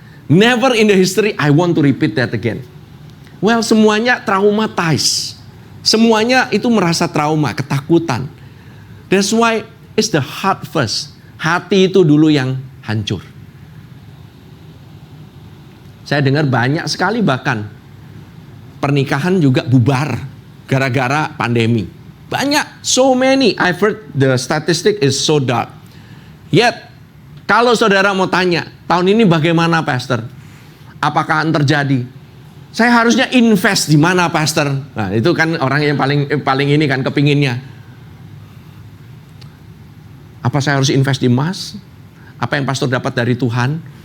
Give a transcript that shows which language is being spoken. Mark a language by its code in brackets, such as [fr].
[en] Never in the history I want to repeat that again. [id] Well, semuanya traumatized. Semuanya itu merasa trauma, ketakutan. [en] That's why it's the heart first. [id] Hati itu dulu yang hancur. Saya dengar banyak sekali bahkan pernikahan juga bubar gara-gara pandemi. [en] Banyak, so many. I've heard the statistic is so dark. [id] Yet, kalau saudara mau tanya, tahun ini bagaimana pastor? Apakah akan terjadi? Saya harusnya invest di mana, pastor? Nah, itu kan orang yang paling ini kan kepinginnya. Apa saya harus invest di emas? Apa yang pastor dapat dari Tuhan?